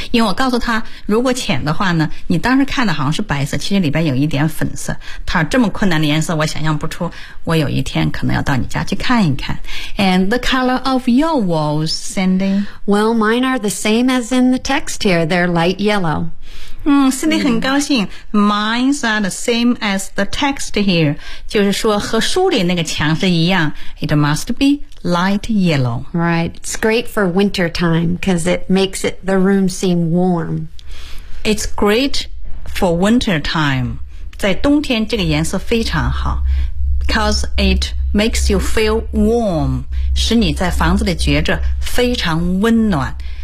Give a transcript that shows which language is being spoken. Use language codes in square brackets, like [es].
[zh] 因为我告诉他，如果浅的话呢，你当时看的好像是白色，其实里边有一点粉色。他说这么困难的颜色我想象不出，我有一天可能要到你家去看一看。 [en] And the color of your walls, Cindy? Well, mine are the same as in the text here. They're light yellow. [zh] Cindy 很高兴。 [en] Mine's are the same as the text here. [zh] 就是说和书里那个墙是一样。 [en] It must be light yellow. Right. It's great for winter time because it makes the room seem warm. It's great for winter time. [zh] 在冬天这个颜色非常好。 [en] Because it makes you feel warm. [zh] 使你在房子里觉着非常温暖。